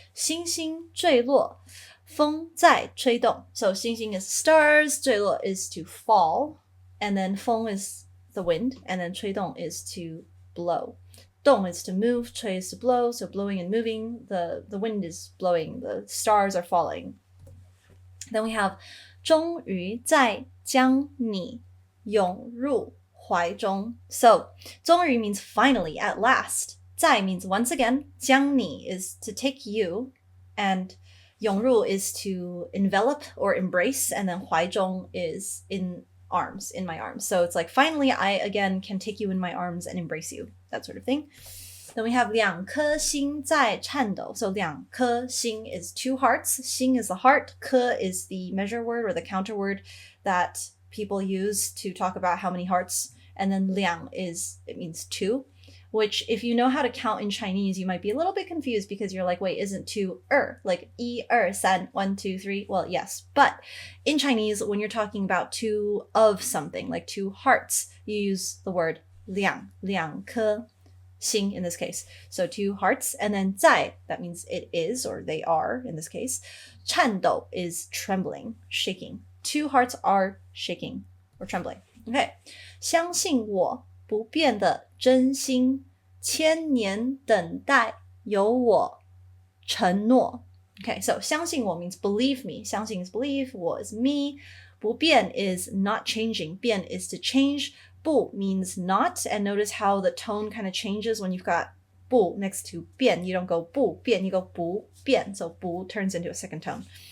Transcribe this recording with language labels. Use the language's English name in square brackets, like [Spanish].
[Chinese] 星星坠落风在吹动. [English] So 星星 is stars, 坠落 is to fall, and then 风 is the wind, and then 吹动 is to blow. 动 is to move, 吹 is to blow, so blowing and moving, the wind is blowing, the stars are falling. Then we have [Chinese] 终于在将你涌入怀中. [English] So 终于 means finally, at last. 在 means once again. 将你 is to take you, and 涌入 is to envelop or embrace, and then 怀中 is in arms, in my arms. So it's like, finally, I again can take you in my arms and embrace you, that sort of thing. Then we have [Chinese] 两颗心在颤抖. [English] So 两颗心 is two hearts. 心 is the heart. 颗 is the measure word or the counter word that people use to talk about how many hearts. And then 两 is, it means two, which if you know how to count in Chinese, you might be a little bit confused because you're like, wait, isn't two like 一二三, 1, 2, 3? Well, yes. But in Chinese, when you're talking about two of something, like two hearts, you use the word 两颗心in this case. So two hearts, and then 在, that means it is, or they are in this case. 颤抖 is trembling, shaking. Two hearts are shaking or trembling. Okay. [Chinese] 相信我不变的真心，千年等待有我承诺. [English] Okay, so 相信我 means believe me. 相信 is believe, 我 is me. 不变 is not changing. 变 is to change. 不 means not, and notice how the tone kind of changes when you've got 不 next to 变. You don't go 不变, you go 不变. So 不 turns into a second tone.